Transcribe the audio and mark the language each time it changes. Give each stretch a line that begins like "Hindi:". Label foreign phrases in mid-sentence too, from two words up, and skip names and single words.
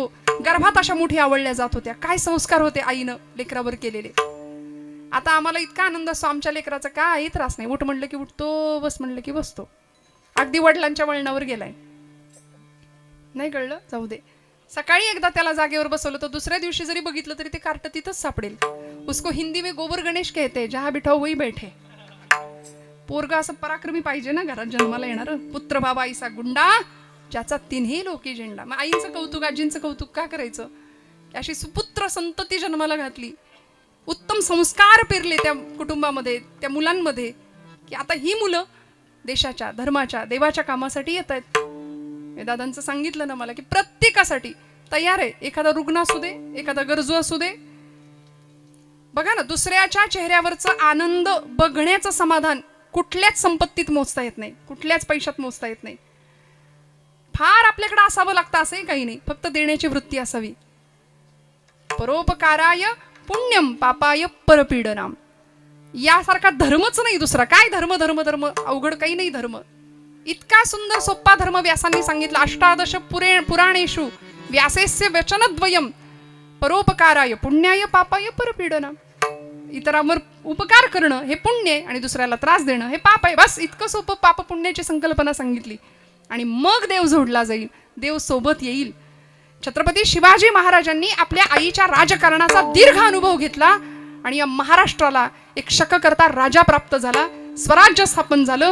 Marathi: गर्भात अशा मोठी आवडल्या जात होत्या. काय संस्कार होते आईनं लेकरावर केलेले. आता आम्हाला इतका आनंद असतो, आमच्या लेकराचा काही त्रास नाही. उठ म्हणलं की उठतो, बस म्हणलं की बसतो. अगदी वडिलांच्या वळणावर गेलाय. नाही कळलं, जाऊ दे. सकाळी एकदा त्याला जागेवर बसवलं तर दुसऱ्या दिवशी जरी बघितलं तरी ते कार्ट तिथंच सापडेल.
Hindi: उसको हिंदी में गोबर गणेश कहते, जहा बिठाओ वही बैठे.
Marathi: पोरगा असं पराक्रमी पाहिजे ना घरात जन्माला येणार. पुत्र बाबा आईसा गुंडा, ज्याचा 3ही लोकी झेंडा. मग आईचं कौतुक, आजींचं कौतुक का करायचं. अशी सुपुत्र संतती जन्माला घातली, उत्तम संस्कार पेरले त्या कुटुंबामध्ये, त्या मुलांमध्ये, की आता ही मुलं देशाच्या, धर्माच्या, देवाच्या कामासाठी येत आहेत. दादांचं सांगितलं ना मला की प्रत्येकासाठी तयार आहे. एखादा रुग्ण असू दे, एखादा गरजू असू दे. बघा ना, दुसऱ्याच्या चेहऱ्यावरचं आनंद बघण्याचं समाधान कुठल्याच संपत्तीत मोजता येत नाही, कुठल्याच पैशात मोजता येत नाही. फार आपल्याकडे असावं लागतं असंही काही नाही, फक्त देण्याची वृत्ती असावी.
Sanskrit: परोपकाराय पुण्यम पापाय परपीडनाम.
Marathi: यासारखा धर्मच नाही दुसरा. काय धर्म धर्म धर्म, अवघड काही नाही धर्म. इतका सुंदर सोप्पा धर्म व्यासांनी सांगितला.
Sanskrit: 18 पुराणेषु व्यासेस्य वचनद्वयम परोपकाराय पुण्याय पापाय परपीडनाम.
Marathi: इतरांवर उपकार करणं हे पुण्य आहे आणि दुसऱ्याला त्रास देणं हे पाप आहे. बस इतकं सोपं पाप पुण्याची संकल्पना सांगितली आणि मग देव जोडला जाईल, देव सोबत येईल. छत्रपती शिवाजी महाराजांनी आपल्या आईच्या राजकारणाचा दीर्घ अनुभव घेतला आणि या महाराष्ट्राला एक शककर्ता राजा प्राप्त झाला, स्वराज्य स्थापन झालं.